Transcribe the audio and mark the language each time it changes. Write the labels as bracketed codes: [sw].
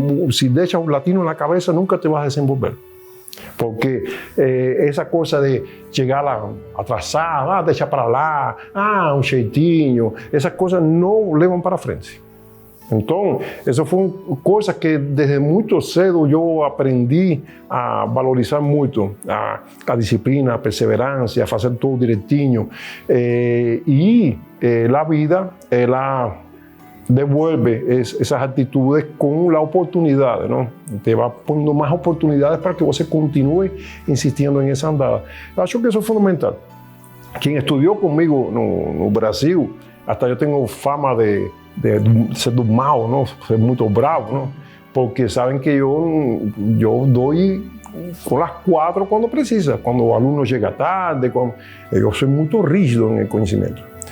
[pt] Se deixa o latino na cabeça, nunca [es] te vas [pt] a desenvolver. Porque essa coisa de chegar lá atrasado, deixa para lá, um jeitinho, essas coisas não levam para frente. Então, isso foi uma coisa que desde muito cedo eu aprendi a valorizar muito, a disciplina, a perseverança, a fazer tudo direitinho. E a vida, ela [es] devuelve esas actitudes con la oportunidad, ¿no? Te va poniendo más oportunidades para que [pt] você continue insistindo em essa andada. Eu acho que isso é fundamental. Quem estudou comigo no Brasil, até eu tenho fama de ser do mal, não? Ser muito bravo, não? Porque sabem que eu dou com as 4 quando precisa, quando o aluno chega tarde, eu sou muito rígido no conhecimento.